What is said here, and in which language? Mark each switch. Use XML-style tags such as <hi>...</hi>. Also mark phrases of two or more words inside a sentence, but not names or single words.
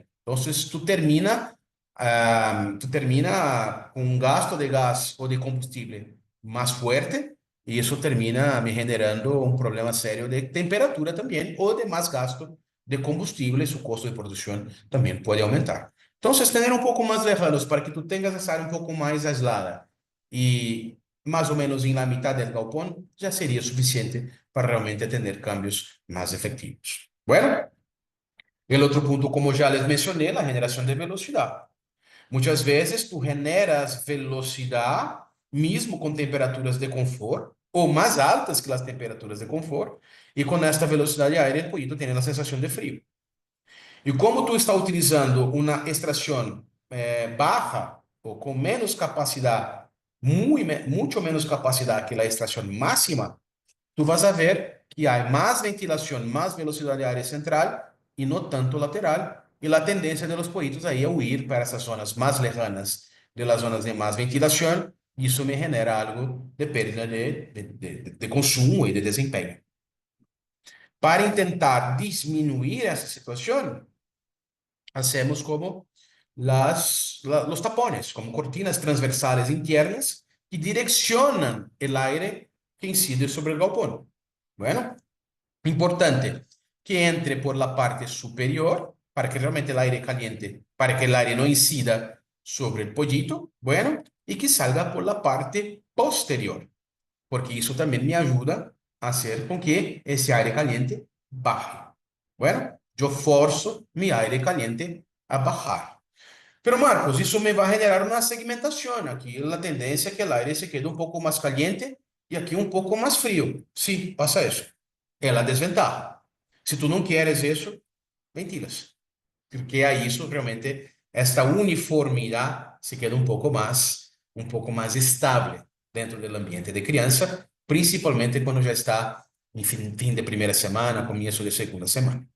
<pt>Então, tu termina com um gasto de gás ou de combustível mais forte, e isso termina me generando um problema sério de temperatura também, ou de mais gasto de combustível, e seu custo de produção também pode aumentar. Então, ter um pouco mais lejanos para que tu tenhas essa área um pouco mais aislada e mais ou menos em</pt> <es>la mitad del galpón,</es> <pt>já seria suficiente para realmente ter cambios mais efetivos. Bueno, el outro ponto, como já les mencioné, a generação de velocidade. Muitas vezes tu generas velocidade mesmo com temperaturas de confort ou mais altas que as temperaturas de confort, e com esta velocidade aérea</pt> <es>el pollito</es> <pt>tem a sensação de frio. E como tu está utilizando uma extração baixa ou com menos capacidade, muito menos capacidade que a extração máxima,</pt> <es>tu vas a ver</es> <pt>que há mais ventilação, mais velocidade aérea central e não tanto lateral, e a tendência</pt> <es>de los pollitos</es> <pt>aí é huir para essas zonas mais lejanas</pt> <es>de las zonas</es> <pt>de mais ventilação, e isso me genera algo de perda de consumo e de desempenho. Para tentar diminuir essa situação,</pt> <es>hacemos como los tapones, como cortinas transversales internas que direccionan el aire que incide sobre el galpón. Bueno, importante que entre por la parte superior para que realmente el aire caliente, para que el aire no incida sobre el pollito, bueno, y que salga por la parte posterior, porque eso también me ayuda a hacer con que ese aire caliente baje. Bueno, yo forzo mi aire caliente a bajar.</es> <pt>Pero Marcos, isso me vai generar uma segmentação. Aqui a tendência é que o aire</pt> <es>se quede</es> <pt>um pouco mais caliente e aqui um pouco mais frio. Sim, passa isso. É a desventaja. Se tu não queres isso, ventilas. Porque aí isso realmente, esta uniformidade se queda um pouco mais estável dentro do ambiente de criança, principalmente quando já está em fim de primeira semana, começo de segunda semana.</pt>